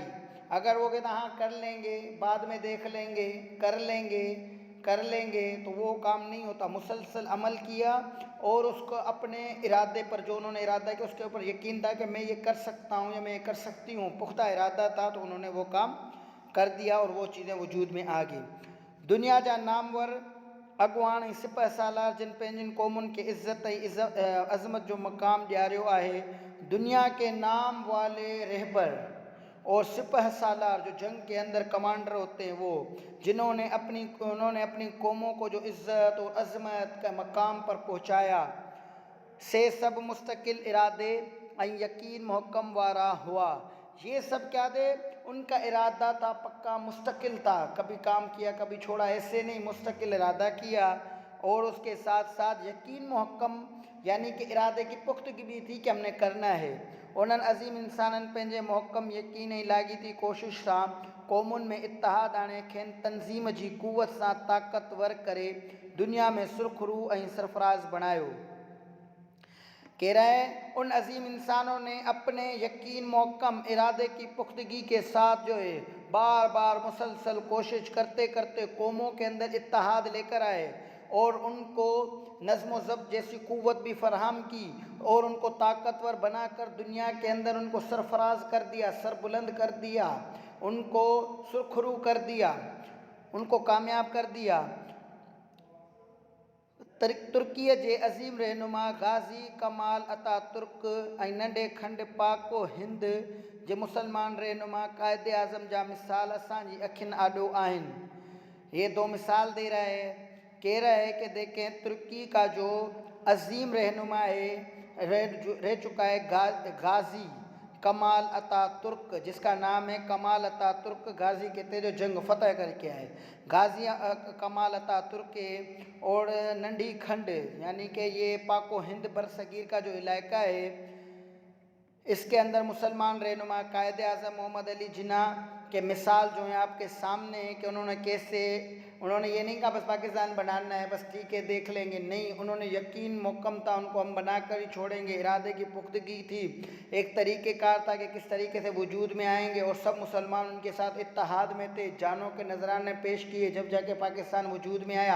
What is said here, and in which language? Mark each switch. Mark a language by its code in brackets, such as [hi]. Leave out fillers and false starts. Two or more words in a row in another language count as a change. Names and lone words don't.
[ur] اگر وہ کہتا ہاں کر لیں گے، بعد میں دیکھ لیں گے، کر لیں گے تو وہ کام نہیں ہوتا. مسلسل عمل کیا اور اس کو اپنے ارادے پر جو انہوں نے ارادہ کیا اس کے اوپر یقین تھا کہ میں یہ کر سکتا ہوں یا میں یہ کر سکتی ہوں، پختہ ارادہ تھا تو انہوں نے وہ کام کر دیا اور وہ چیزیں وجود میں آ گئیں. [sd] दुनिया जा नामवर अॻुवान ऐं सिपह सालार जिन पंहिंजियुनि क़ौमुनि खे इज़्ज़त ऐं अज़मत जो मक़ाम ॾियारियो आहे, [ur] دنیا کے نام والے رہبر اور سپہ سالار جو جنگ کے اندر کمانڈر ہوتے ہیں وہ انہوں نے اپنی قوموں کو جو عزت اور عظمت کا مقام پر پہنچایا, [sd] से सब मुस्तकिल इरादे ऐं यकीन मुहक्कम वारा हुआ। [ur] یہ سب کیا تھے، ان کا ارادہ تھا پکا، مستقل تھا، کبھی کام کیا کبھی چھوڑا، ایسے نہیں، مستقل ارادہ کیا اور اس کے ساتھ ساتھ یقین محکم یعنی کہ ارادے کی پختگی بھی تھی کہ ہم نے کرنا ہے. [sd] उन्हनि अज़ीम इंसाननि पंहिंजे मुहक्कम यकीन ऐं लाॻीती कोशिश सां क़ौमुनि में इत्तिहाद आणे खेनि तंज़ीम जी क़ुव्वत सां ताक़तवर करे दुनिया में सुरख़रू ऐं सरफराज़ बणायो। [ur] کہہ رہا ہے ان عظیم انسانوں نے اپنے یقین محکم ارادے کی پختگی کے ساتھ جو ہے بار بار مسلسل کوشش کرتے کرتے قوموں کے اندر اتحاد لے کر آئے اور ان کو نظم و ضبط جیسی قوت بھی فراہم کی اور ان کو طاقتور بنا کر دنیا کے اندر ان کو سرفراز کر دیا، سربلند کر دیا، ان کو سرخرو کر دیا، ان کو کامیاب کر دیا. [sd] तुर्कीअ जे अज़ीम रहनुमा गाज़ी कमाल अतातुर्क ऐं नंढे खंड पाको हिंद जे मुसलमान रहनुमा कायदे आज़म जा मिसाल असांजी अखियुनि आॾो आहिनि। [ur] یہ دو مثال دے رہا ہے، کہہ رہا ہے کہ دیکھیں ترکی کا جو عظیم رہنما ہے رہ چکا ہے غازی کمال اتاترک، جس کا نام ہے کمال اتاترک غازی کہتے ہیں، جو جنگ فتح کر کے آئے. غازی کمال اتاترک ہے اور [sd] नंढी खंड [ur] یعنی کہ یہ پاک و ہند برصغیر کا جو علاقہ ہے، اس کے اندر مسلمان رہنما قائد اعظم محمد علی جناح کہ مثال جو ہے آپ کے سامنے ہے کہ انہوں نے یہ نہیں کہا بس پاکستان بنانا ہے بس ٹھیک ہے دیکھ لیں گے، نہیں، انہوں نے یقین محکم تھا ان کو ہم بنا کر ہی چھوڑیں گے، ارادے کی پختگی تھی، ایک طریقہ کار تھا کہ کس طریقے سے وجود میں آئیں گے، اور سب مسلمان ان کے ساتھ اتحاد میں تھے، جانوں کے نذرانے پیش کیے جب جا کے پاکستان وجود میں آیا۔